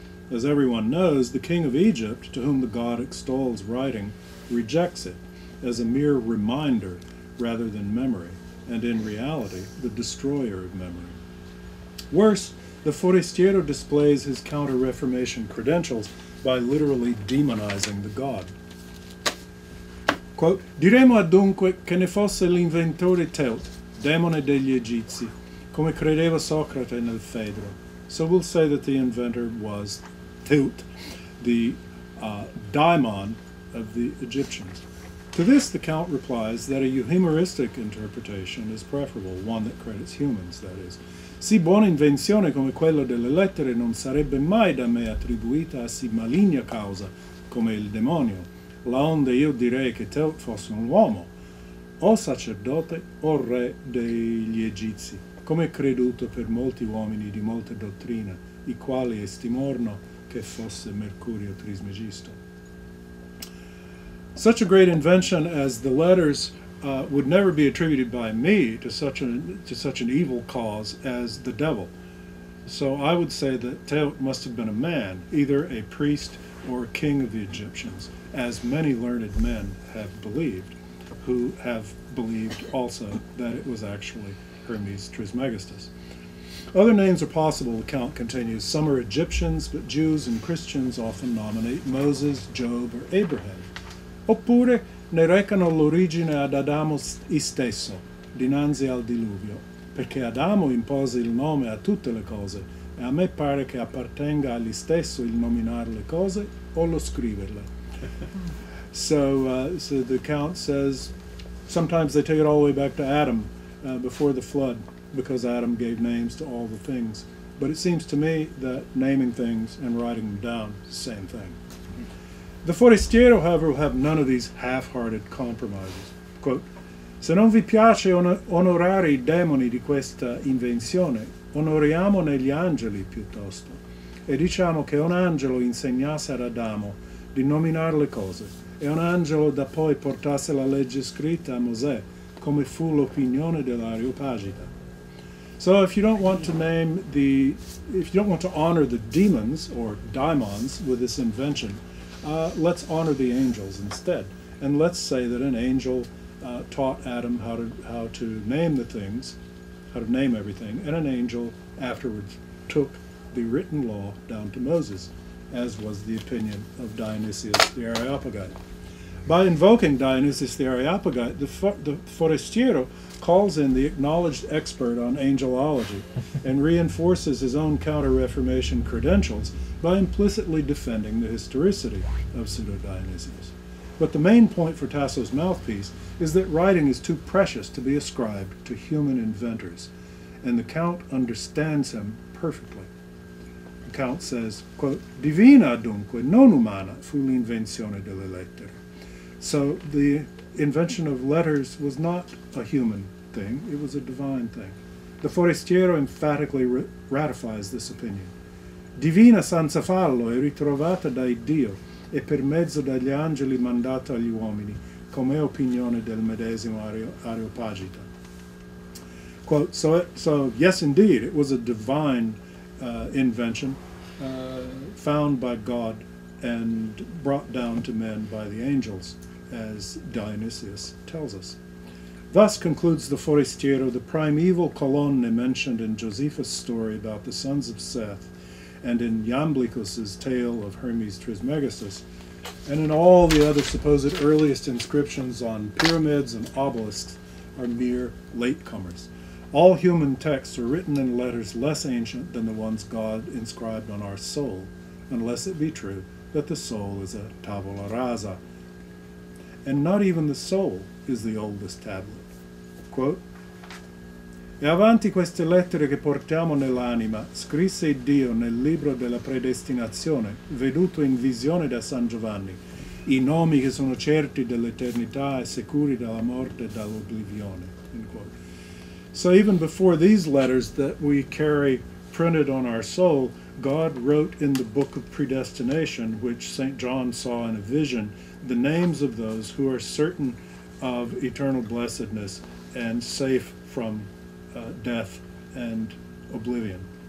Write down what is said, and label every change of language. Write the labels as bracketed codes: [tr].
[en] As everyone knows, the king of Egypt, to whom the god extols writing, rejects it as a mere reminder rather than memory, and in reality, the destroyer of memory. Worse, the Forestiero displays his Counter-Reformation credentials by literally demonizing the god. [it] Quote, diremo adunque che ne fosse l'inventore Theut, demone degli Egizi, come credeva Socrate nel Phaedro. [en] So we'll say that the inventor was Theut, the daimon of the Egyptians. To this, the Count replies that a humoristic interpretation is preferable, one that credits humans, that is. [it] Si buona invenzione come quella delle lettere non sarebbe mai da me attribuita a si maligna causa come il demonio, laonde io direi che Theut fosse un uomo, o sacerdote o re degli Egizi, come è creduto per molti uomini di molta dottrina, i quali estimorno che fosse Mercurio Trismegisto. [en] Such a great invention as the letters would never be attributed by me to such an evil cause as the devil. So I would say that Teot must have been a man, either a priest or a king of the Egyptians, as many learned men have believed, who have believed also that it was actually Hermes Trismegistus. Other names are possible, the count continues. Some are Egyptians, but Jews and Christians often nominate Moses, Job, or Abraham. [it] Oppure ne recano l'origine ad Adamo stesso, dinanzi al diluvio, perché Adamo impose il nome a tutte le cose, e a me pare che appartenga agli stesso il nominare le cose o lo scriverle. [en] So the count says sometimes they take it all the way back to Adam before the flood, because Adam gave names to all the things. But it seems to me that naming things and writing them down is the same thing. The Forestiero, however, will have none of these half-hearted compromises. [it] Quote, se non vi piace onorare I demoni di questa invenzione, onoriamone gli angeli piuttosto, e diciamo che un angelo insegnasse ad Adamo di nominare le cose, e un angelo da poi portasse la legge scritta a Mosè, come fu l'opinione dell'Areopagita. [en] So if you don't want to honor the demons or daimons with this invention, let's honor the angels instead, and let's say that an angel taught Adam how to name the things, how to name everything, and an angel afterwards took the written law down to Moses, as was the opinion of Dionysius the Areopagite. By invoking Dionysius the Areopagite, the Forestiero calls in the acknowledged expert on angelology and reinforces his own Counter-Reformation credentials by implicitly defending the historicity of Pseudo-Dionysius. But the main point for Tasso's mouthpiece is that writing is too precious to be ascribed to human inventors, and the Count understands him perfectly. The Count says, quote, [it] divina dunque, non umana, fu l'invenzione delle lettere. [en] So the invention of letters was not a human thing, it was a divine thing. The Forestiero emphatically ratifies this opinion. [it] Divina senza fallo è ritrovata da Dio e per mezzo degli angeli mandata agli uomini, come opinione del medesimo Areopagita. [en] Quote, so yes, indeed, it was a divine invention found by God and brought down to men by the angels, as Dionysius tells us. Thus concludes the Forestiero, the primeval colonne mentioned in Josephus' story about the sons of Seth, and in Iamblichus's tale of Hermes Trismegistus, and in all the other supposed earliest inscriptions on pyramids and obelisks, are mere latecomers. All human texts are written in letters less ancient than the ones God inscribed on our soul, unless it be true that the soul is a tabula rasa. And not even the soul is the oldest tablet. [it] Quote, e avanti queste lettere che portiamo nell'anima, scrisse Dio nel libro della predestinazione, veduto in visione da San Giovanni, i nomi che sono certi dell'eternità e sicuri dalla morte e dall'oblivione. [en] So even before these letters that we carry printed on our soul, God wrote in the book of predestination, which St. John saw in a vision, the names of those who are certain of eternal blessedness and safe from death and oblivion.